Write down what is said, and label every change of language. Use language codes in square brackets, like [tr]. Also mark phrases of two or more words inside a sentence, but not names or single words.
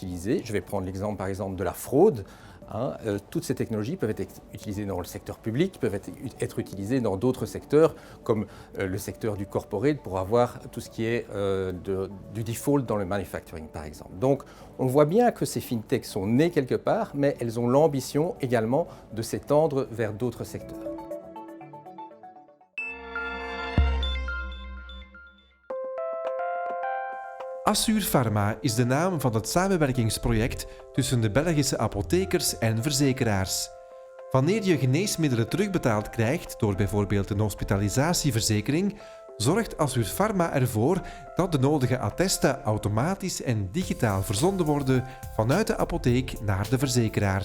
[fr] Je vais prendre l'exemple par exemple de la fraude. Toutes ces technologies peuvent être utilisées dans le secteur public, peuvent être utilisées dans d'autres secteurs, comme le secteur du corporate, pour avoir tout ce qui est du default dans le manufacturing, par exemple. Donc, on voit bien que ces fintechs sont nées quelque part, mais elles ont l'ambition également de s'étendre vers d'autres secteurs. [nl] Assur Pharma is de naam van het samenwerkingsproject tussen de Belgische apothekers en verzekeraars. Wanneer je geneesmiddelen terugbetaald krijgt door bijvoorbeeld een hospitalisatieverzekering, zorgt Assur Pharma ervoor dat de nodige attesten automatisch en digitaal verzonden worden vanuit de apotheek naar de verzekeraar.